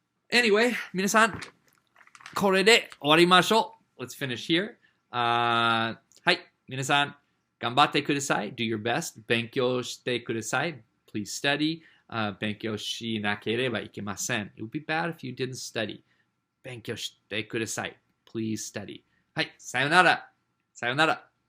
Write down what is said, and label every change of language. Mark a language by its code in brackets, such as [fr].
[en] Anyway, [ja] minasan, これで終わりましょう. [en] Let's finish here. [ja] はい、皆さん頑張ってください. [en] Do your best. [ja] 勉強してください. [en] Please study. [ja] 勉強しなければいけません. [en] It would be bad if you didn't study. [ja] 勉強してください. [en] Please study. [ja] はい、さよなら。さよなら。